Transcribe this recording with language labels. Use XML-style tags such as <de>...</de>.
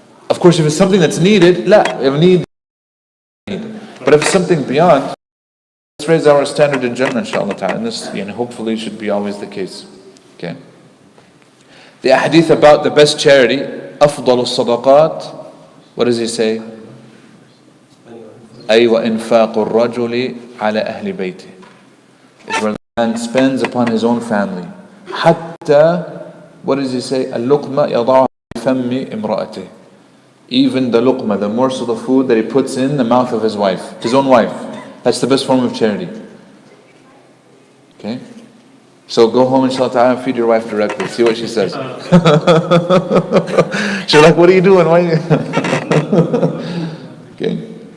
<en>Of course, if it's something that's needed, if but if it's something beyond, let's raise our standard in Jannah, inshallah ta'ala. And this, hopefully should be always the case. Okay. The hadith about the best charity,</en> <ar>أفضل الصدقات,</ar> <en>what does he say?</en> <ar>أي وإنفاق الرجل على أهل بيته.</ar> <en>It's where the man spends upon his own family. حتى, what does he say?</en> <ar>اللقمة يضعها في فم امرأته.</ar> <en>Even the luqma, the morsel of food that he puts in the mouth of his wife, his own wife. That's the best form of charity. Okay? So go home, inshallah ta'ala, and feed your wife directly. See what she says. She's like, what are you doing? Why are you? Okay.</en>